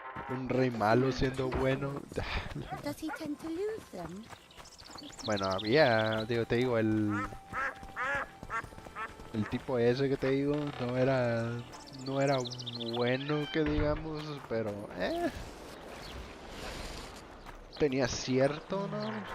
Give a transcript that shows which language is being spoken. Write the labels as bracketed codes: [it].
[es] Un rey malo siendo bueno. [en] Does he tend to lose them? [es] Bueno, había, te digo, el tipo ese que te digo no era bueno que digamos, pero tenía cierto, ¿no?